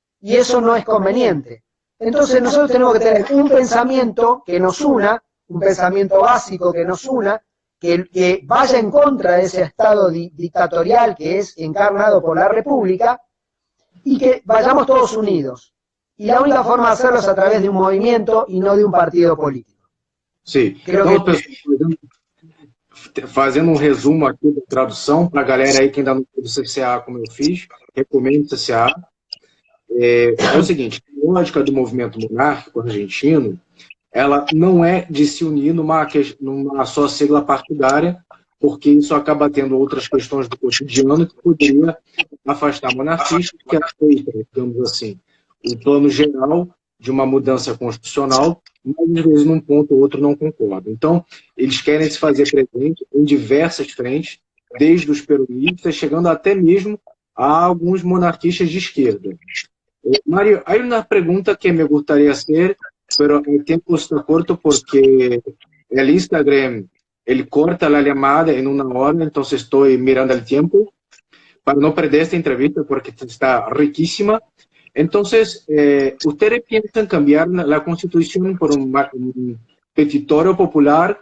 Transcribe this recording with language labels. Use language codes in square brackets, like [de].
[es] Y eso no es conveniente. Entonces nosotros tenemos que tener un pensamiento que nos una, un pensamiento básico que nos una, que vaya en contra de ese estado dictatorial que es encarnado por la República, y que vayamos todos unidos. Y la única forma de hacerlo es a través de un movimiento y no de un partido político. [pt] Sim. Então, fazendo resumo aqui da tradução, para a galera aí que ainda não fez o CCA como eu fiz, recomendo o CCA. É o seguinte, a lógica do movimento monárquico argentino, ela não é de se unir numa só sigla partidária, porque isso acaba tendo outras questões do cotidiano que poderia afastar monarquistas, que aceitam, digamos assim, o plano geral de uma mudança constitucional, mas às vezes num ponto ou outro não concordam. Então, eles querem se fazer presente em diversas frentes, desde os peronistas, chegando até mesmo a alguns monarquistas de esquerda. [es] Mario, hay una pregunta que me gustaría hacer, pero el tiempo está corto porque el Instagram, él corta la llamada en una hora, entonces estoy mirando el tiempo para no perder esta entrevista porque está riquísima. Entonces, ¿ustedes piensan cambiar la Constitución por un petitorio popular?